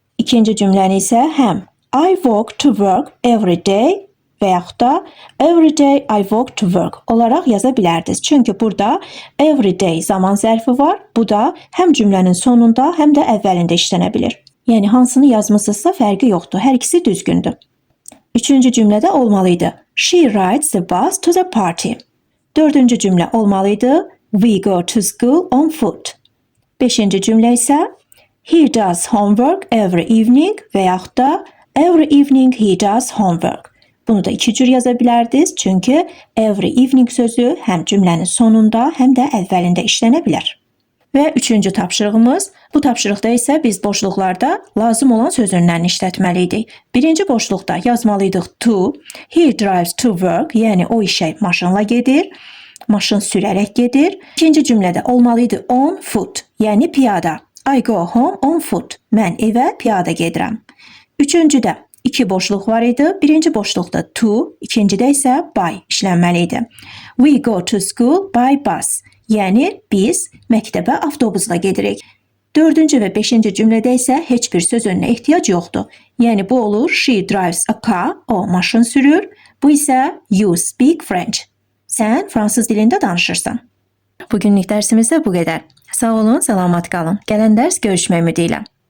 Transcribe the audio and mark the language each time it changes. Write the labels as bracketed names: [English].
[Azerbaijani] İkinci cümləni isə həm [English] I walk to work every day [Azerbaijani] və yaxud da [English] every day I walk to work [Azerbaijani] olaraq yaza bilərdiniz. Çünki burada [English] every day [Azerbaijani] zaman zərfi var. Bu da həm cümlənin sonunda, həm də əvvəlində işlənə bilir. Yəni hansını yazmısınızsa fərqi yoxdur. Hər ikisi düzgündür. Üçüncü cümlədə olmalıydı. [English] She rides the bus to the party. [Azerbaijani] Dördüncü cümlə olmalıydı. [English] We go to school on foot. [Azerbaijani] Beşinci cümlə isə [English] he does homework every evening [Azerbaijani] və yaxud da [English] every evening he does homework. [Azerbaijani] Bunu da iki cür yaza bilərdiniz. Çünki [English] every evening [Azerbaijani] sözü həm cümlənin sonunda, həm də əvvəlində işlənə bilər. Və üçüncü tapşırığımız, bu tapşırıqda isə biz boşluqlarda lazım olan sözünlərini işlətməliydik. Birinci boşluqda yazmalıydıq to, [English] he drives to work, [Azerbaijani] yəni o işə maşınla gedir, maşın sürərək gedir. İkinci cümlədə olmalıydı [English] on foot, [Azerbaijani] yəni piyada. [English] I go home on foot, [Azerbaijani] mən evə piyada gedirəm. Üçüncüdə iki boşluq var idi. Birinci boşluqda to, ikincidə isə by işlənməliydi. [English] We go to school by bus. [Azerbaijani] Yəni biz məktəbə avtobusla gedirik. Dördüncü və beşinci cümlədə isə heç bir söz önünə ehtiyac yoxdur. Yəni bu olur [English] she drives a car, [Azerbaijani] o maşın sürür. Bu isə [English] you speak French. [Azerbaijani] Sən fransız dilində danışırsan. Bugünlük dərsimizdə bu qədər. Sağ olun, salamat qalın. Gələn dərs görüşmək ümidi ilə.